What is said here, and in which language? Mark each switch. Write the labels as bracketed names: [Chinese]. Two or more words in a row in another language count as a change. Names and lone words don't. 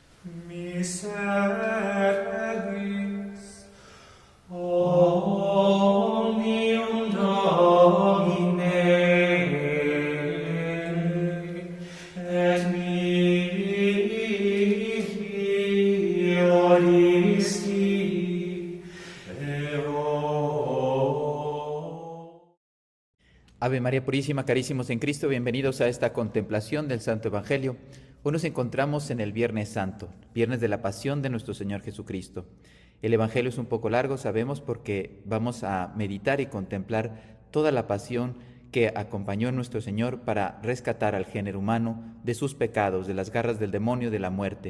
[Spanish] Miseris omnium Domine et mihi oristi ero. Ave María Purísima, carísimos en Cristo, bienvenidos a esta contemplación del Santo Evangelio. Hoy nos encontramos en el Viernes Santo, Viernes de la Pasión de nuestro Señor Jesucristo. El Evangelio es un poco largo, sabemos, porque vamos a meditar y contemplar toda la pasión que acompañó a nuestro Señor para rescatar al género humano de sus pecados, de las garras del demonio, de la muerte.